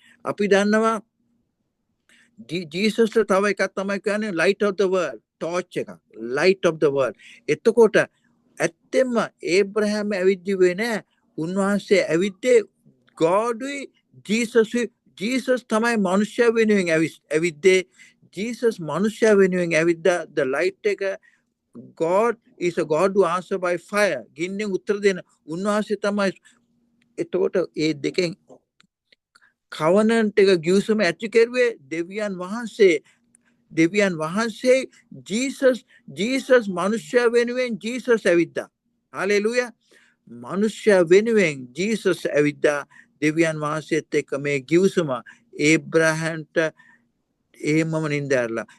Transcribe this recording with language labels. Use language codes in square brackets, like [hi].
[si] අපි දන්නවා ජීසස්ට තව එකක් තමයි කියන්නේ light of the world torch එක ලයිට් ඔෆ් ද වර්ල්ඩ්. එතකොට ඇත්තෙන්ම ඒබ්‍රහෑම් ඇවිද්දිවේ නෑ. උන්වහන්සේ ඇවිද්දේ ගෝඩුයි ජීසස්යි. ජීසස් තමයි මනුෂ්‍ය වෙනුවෙන් ඇවිද්දේ. ජීසස් මනුෂ්‍ය වෙනුවෙන් ඇවිද්දා ද ලයිට් එක. [en] God is a God who answer by fire. [si] ගින්නෙන් උත්තර දෙන උන්වහන්සේ තමයි. එතකොට ඒ දෙකෙන් කවනන්ට් එක ගිවිසුම ඇති කෙරුවේ දෙවියන් වහන්සේ. දෙවියන් වහන්සේ ජීසස් මනුෂ්‍ය වෙනුවෙන් ජීසස් ඇවිද්දා. හලෙලුයා. මනුෂ්‍ය වෙනුවෙන් ජීසස් ඇවිද්දා. දෙවියන් වහන්සේත් එක්ක මේ ගිවිසුම ඒබ්‍රහම්ට එහෙමම නින්ද ඇරලා.